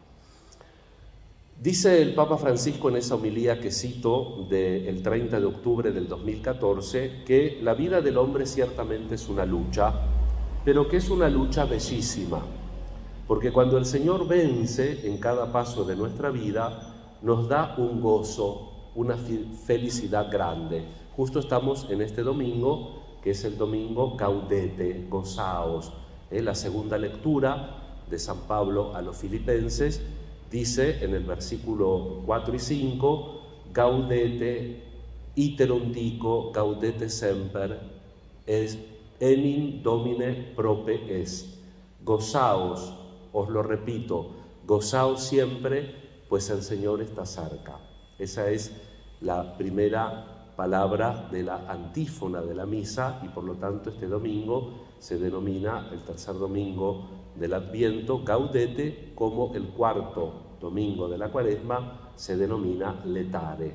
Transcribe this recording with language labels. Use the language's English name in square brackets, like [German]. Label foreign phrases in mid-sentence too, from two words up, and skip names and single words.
[Spanish] Dice el Papa Francisco en esa homilía que cito del 30 de octubre del 2014 que la vida del hombre ciertamente es una lucha, pero que es una lucha bellísima, porque cuando el Señor vence en cada paso de nuestra vida, nos da un gozo, una felicidad grande. Justo estamos en este domingo, que es el domingo Gaudete, gozaos. La segunda lectura de San Pablo a los Filipenses dice en el versículo 4 y 5, [Latin] gaudete iterum dico, gaudete semper, enim domine prope est. [Spanish] Gozaos, os lo repito, gozaos siempre, pues el Señor está cerca. Esa es la primera palabra de la antífona de la misa, y por lo tanto este domingo se denomina el tercer domingo del Adviento Gaudete, como el cuarto domingo de la Cuaresma se denomina Letare.